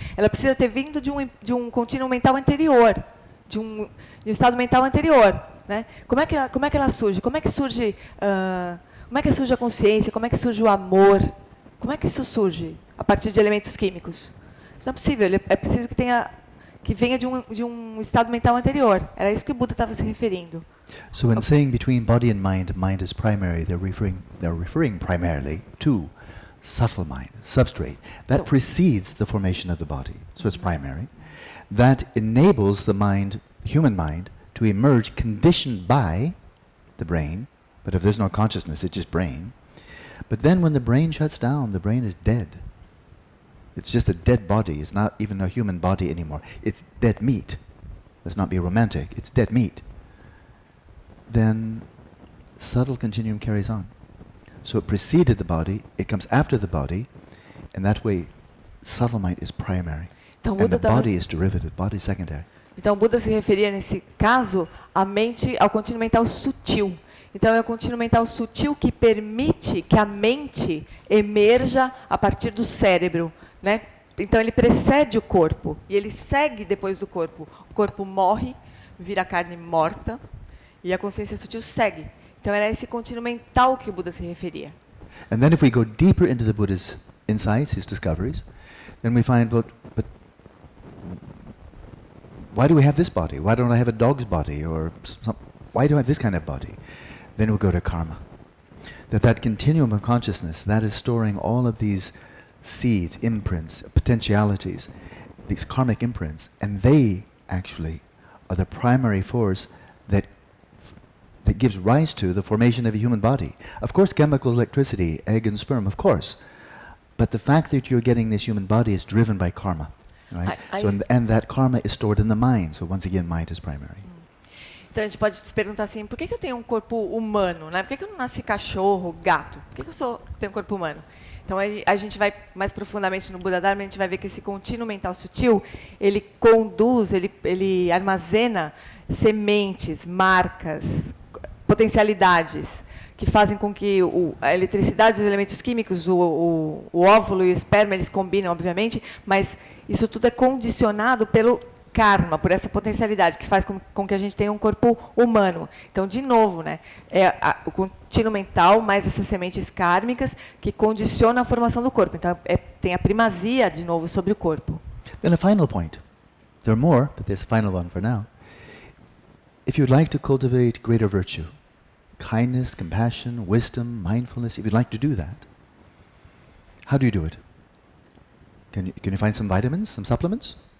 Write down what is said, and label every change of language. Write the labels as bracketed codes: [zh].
[pt] Ela precisa ter vindo de um contínuo mental anterior, de um estado mental anterior, né? Como é que ela surge? Como é que surge a consciência? Como é que surge o amor? Como é que isso surge a partir de elementos químicos? Isso não é possível. É preciso que venha de um estado mental anterior. Era isso que o Buda estava se referindo. [en] So when saying between body and mind is primary, they're referring primarily to subtle mind, substrate. That precedes the formation of the body, so it's primary. That enables the mind, human mind, to emerge conditioned by the brain, but if there's no consciousness, it's just brain. But then when the brain shuts down, the brain is dead. It's just a dead body. It's not even a human body anymore. It's dead meat. Let's not be romantic. It's dead meat. Then subtle continuum carries on. So it preceded the body, it comes after the body, and that way subtle mind is primary. [pt] Então, [en] and the body is derivative, body is secondary. [pt] Então, o Buda se referia, nesse caso, ao contínuo mental sutil. Então, é o contínuo mental sutil que permite que a mente emerja a partir do cérebro, né? Então, ele precede o corpo e ele segue depois do corpo. O corpo morre, vira carne morta e a consciência sutil segue. Então, era esse contínuo mental que o Buda se referia. [en] And then if we go deeper into the Buddha's insights, his discoveries, then we find, but why do we have this body? Why don't I have a dog's body? Or why do I have this kind of body? Then we'll go to karma. That continuum of consciousness, that is storing all of these seeds, imprints, potentialities, these karmic imprints, and they actually are the primary force that gives rise to the formation of a human body. Of course, chemicals, electricity, egg and sperm, of course. But the fact that you're getting this human body is driven by karma. Right? And that karma is stored in the mind. So once again, mind is primary. [pt] Então a gente pode se perguntar assim, por que eu tenho um corpo humano, né? Por que eu não nasci cachorro, gato? Por que eu tenho um corpo humano? Então a gente vai mais profundamente no Buda Dharma, a gente vai ver que esse contínuo mental sutil, ele conduz, ele armazena sementes, marcas, potencialidades que fazem com que a eletricidade, os elementos químicos, o óvulo e o esperma, eles combinam, obviamente, mas isso tudo é condicionado pelo karma, por essa potencialidade que faz com que a gente tenha um corpo humano. Então, de novo, né, o contínuo mental mais essas sementes kármicas que condicionam a formação do corpo. Então, tem a primazia, de novo, sobre o corpo. [en] Then a final point. There are more, but there's a final one for now. If you'd like to cultivate greater virtue, kindness, compassion, wisdom, mindfulness, if you'd like to do that, how do you do it? Can you find some vitamins, some supplements?